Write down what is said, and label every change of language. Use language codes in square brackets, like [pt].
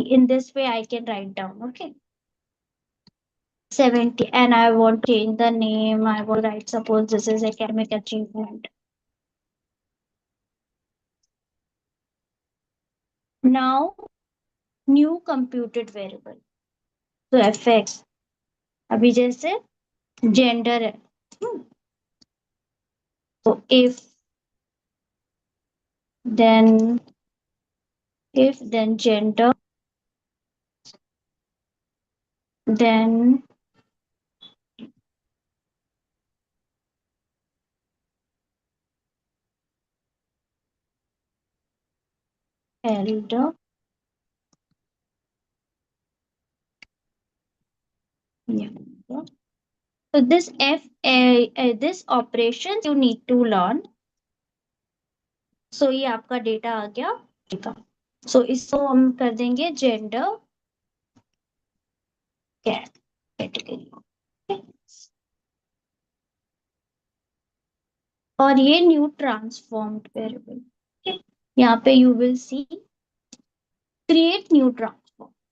[en] In this way I can write down, okay? 70, and I want to change the name. I will write, suppose this is academic achievement. Now, new computed variable. So fx. [hi] अभी जैसे gender है. [en] So if then gender, then elder, younger. So this this operation you need to learn. [hi] So ये आपका data आ गया. So इसको हम कर देंगे gender category. [en] और ये new transformed variable. [hi] यहाँ पे [en] You will see create new transform.